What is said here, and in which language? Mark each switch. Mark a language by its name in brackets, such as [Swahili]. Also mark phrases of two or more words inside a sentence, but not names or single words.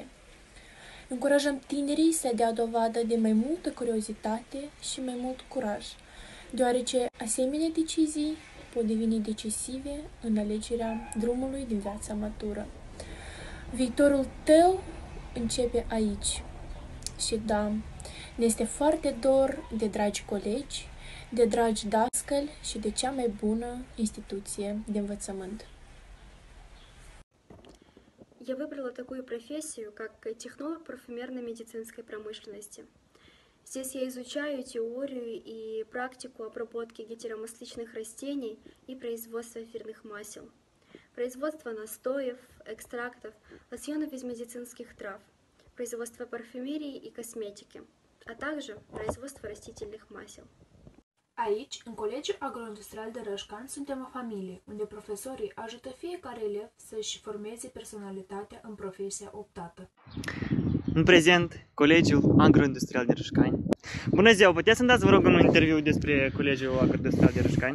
[Romanian] Încurajăm tinerii să dea dovadă de mai multă curiozitate și mai mult curaj, deoarece asemenea decizii pot deveni decisive în alegerea drumului din viața matură. Viitorul tău începe aici. Și da, ne este foarte dor de dragi colegi, de dragi dascăli și de cea mai bună instituție de înвățăмент. [Russian] Я выбрала такую профессию, как технолог парфюмерной медицинской промышленности. Здесь я изучаю теорию и практику обработки гетеромасличных растений и производства эфирных масел, производство настоев, экстрактов, лосьонов из медицинских трав, производство парфюмерии и косметики, а также производство растительных масел. [Romanian] Aici, în Colegiul Agroindustrial de Rășcani, suntem o familie, unde profesorii ajută fiecare elev să-și formeze personalitatea în profesia optată. În prezent, Colegiul Agroindustrial de Rășcani. Bună ziua, puteți să-mi dați, vă rog, un interviu despre Colegiul Agroindustrial de Rășcani?